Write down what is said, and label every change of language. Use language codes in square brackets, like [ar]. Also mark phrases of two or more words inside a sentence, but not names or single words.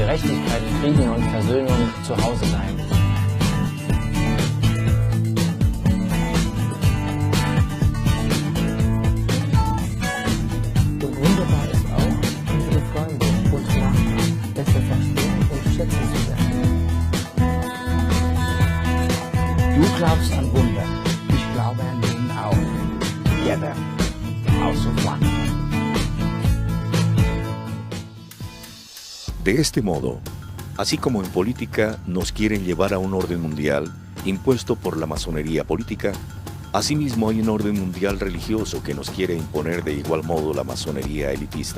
[de] Gerechtigkeit, Frieden und Versöhnung zu Hause sein. Und wunderbar ist auch, unsere Freunde und Nachbarn besser verstehen und schätzen zu lernen. Du glaubst an Wunder, ich glaube an ihn auch. [en] Together, House of One. [es] De este modo, así como en política nos quieren llevar a un orden mundial impuesto por la masonería política, asimismo hay un orden mundial religioso que nos quiere imponer de igual modo la masonería elitista.